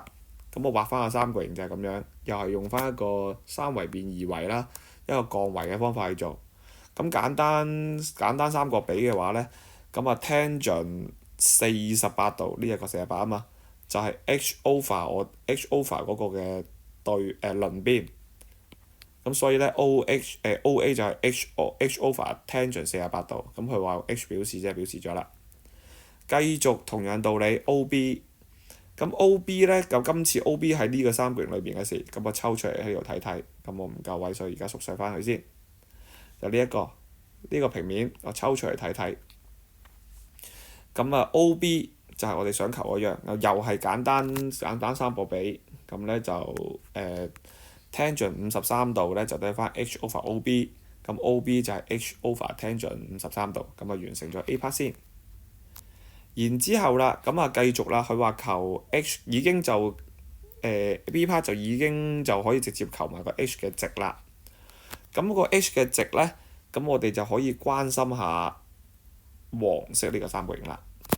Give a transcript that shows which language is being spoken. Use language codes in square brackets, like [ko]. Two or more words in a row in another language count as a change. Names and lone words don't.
[yue] 咁我畫翻個三角形就係咁樣，又係用翻一個三維變二維啦，一個降維嘅方法去做。咁簡單三角比嘅話呢，咁啊 tangent 48度呢一個48啊嘛，就係 [en] H over [yue] 嗰個嘅鄰邊。咁所以呢 OA 就係 [en] H over tangent [yue] 48 度。咁佢話用 H 表示即係表示咗啦。繼續同樣道理 OB。咁 O.B 呢，咁今次 O.B 喺呢個三角形裏邊嘅事，咁我抽出嚟喺度睇睇，咁我唔夠位，所以而家縮細翻佢先。就呢個平面，我抽出嚟睇睇。咁啊 O.B 就係我哋想求嗰樣，又係簡單三角比，咁呢就tangent 53度呢，就得翻 [en] H over [yue] O.B， 咁 O.B 就係 [en] H over tangent [yue] 53 度，咁啊完成咗 A part 先。然之後啦，咁啊繼續啦，佢話求 H 已經就B part 就已經就可以直接求埋個 H 嘅值啦。咁個 H 嘅值呢，咁我哋就可以關心下黃色呢個三角形啦。